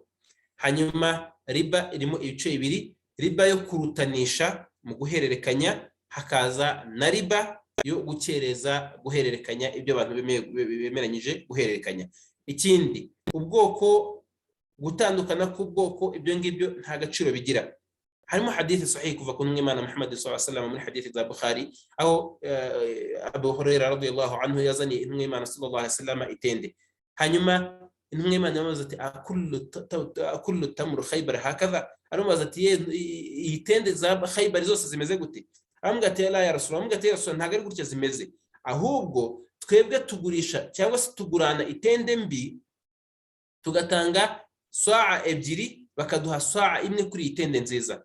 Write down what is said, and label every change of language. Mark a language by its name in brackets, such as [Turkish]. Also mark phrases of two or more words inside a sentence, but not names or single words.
[Kinyarwanda] Hanyuma riba irimo ibice bibiri: riba yo kurutanisha mu guhererekanya, hakaza na riba yo gukereza guhererekanya ibyo abantu bemeranyije guhererekanya. Ikindi, ubwoko gutandukana k'ubwoko, ibyo ngibyo nta gaciro bigira. harimo hadithi sahihi kuva ku Imana Muhammad [Arabic] صلى الله عليه وسلم [Kinyarwanda] muri hadithi za Bukhari, aho Abu Hurairah [Arabic] رضي الله عنه [Kinyarwanda] yazaniye intumwa y'Imana [Arabic] صلى الله عليه وسلم [Kinyarwanda] itende. Hanyuma intumwa y'Imana yamubaza ati [Arabic] أكل تمر خيبر هكذا, [Kinyarwanda] aramubaza ati itende za Khaybar zose zimeze gute? Aramubwira ati [Arabic] لا يا رسول الله, [Kinyarwanda] aramubwira ati [Arabic] يا رسول الله, [Kinyarwanda] ntago ari gutya zimeze, ahubwo twebwe tugurisha cyangwa se tugurana itende mbi tugatanga saa ebyiri bakaduha saa imwe kuri itende nziza.